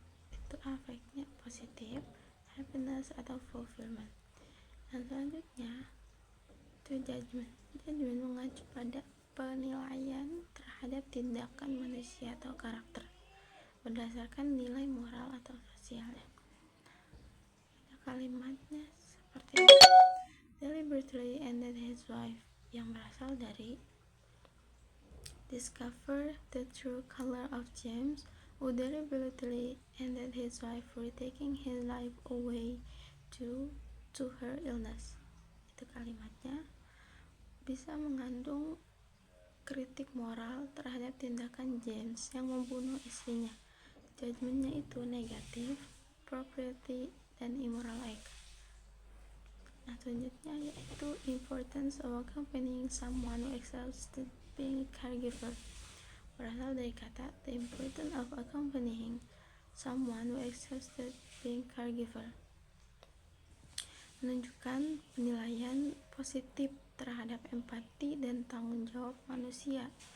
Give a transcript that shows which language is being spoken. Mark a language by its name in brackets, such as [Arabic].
[Indonesian] Itu afeknya positif, happiness atau fulfillment. Yang selanjutnya itu judgment mengacu pada penilaian terhadap tindakan manusia atau karakter berdasarkan nilai moral atau sosialnya. Kalimatnya seperti ini: [English] deliberately ended his wife, [Indonesian] yang berasal dari [English] discover the true color of James, who deliberately ended his wife for taking his life away due to her illness. [Indonesian] Itu kalimatnya bisa mengandung kritik moral terhadap tindakan James yang membunuh istrinya. Judgementnya itu negatif, propriety, dan immoral act. Nah, selanjutnya yaitu [English] importance of accompanying someone who exhausted being a caregiver, [Indonesian] berasal dari kata [English] the importance of accompanying someone who exhausted being caregiver, [Indonesian] menunjukkan penilaian positif terhadap empati dan tanggung jawab manusia.